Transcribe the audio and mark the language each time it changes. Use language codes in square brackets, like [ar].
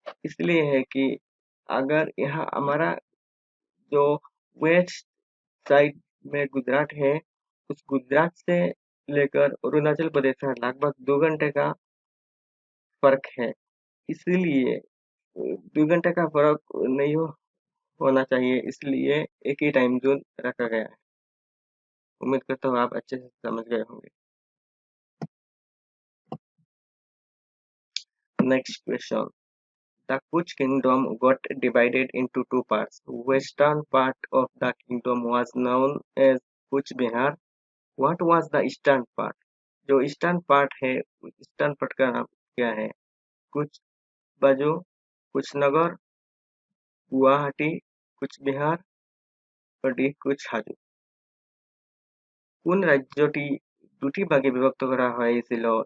[hi] इसलिए है कि अगर यहाँ हमारा जो वेस्ट साइड में गुजरात है उस गुजरात से लेकर अरुणाचल प्रदेश का लगभग 2 घंटे का फर्क है। इसलिए 2 घंटे का फर्क नहीं होना चाहिए, इसलिए एक ही टाइम जोन रखा गया है। उम्मीद करता हूँ आप अच्छे से समझ गए होंगे। [en] Next question, the Kuch kingdom got divided into two parts. Western part of the kingdom was known as Kuch Bihar. What was the eastern part? [hi] जो ईस्टर्न पार्ट है ईस्टर्न पार्ट का नाम क्या है? कुछ बाजू, कुछ नगर, गुवाहाटी, कुछ बिहार और डी कुछ হাজো। [bn] কোন রাজ্যটি দুটি ভাগে বিভক্ত করা হয়েছিল?